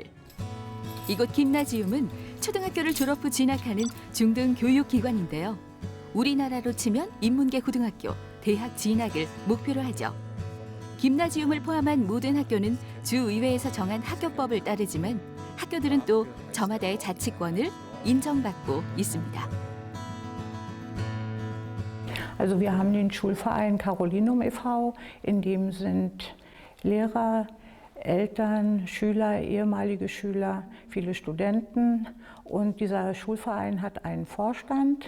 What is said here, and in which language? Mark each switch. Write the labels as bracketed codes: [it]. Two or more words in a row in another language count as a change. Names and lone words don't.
[ko] 이곳 김나지움은 초등학교를 졸업 후 진학하는 중등 교육기관인데요. 우리나라로 치면 인문계 고등학교, 대학 진학을 목표로 하죠. 김나지움을 포함한 모든 학교는 주의회에서 정한 학교법을 따르지만 학교들은 또 저마다의 자치권을 인정받고 있습니다. [de] Also wir haben den Schulverein Carolinum e.V., in dem sind Lehrer, Eltern, Schüler, ehemalige Schüler, viele Studenten und dieser Schulverein hat einen Vorstand.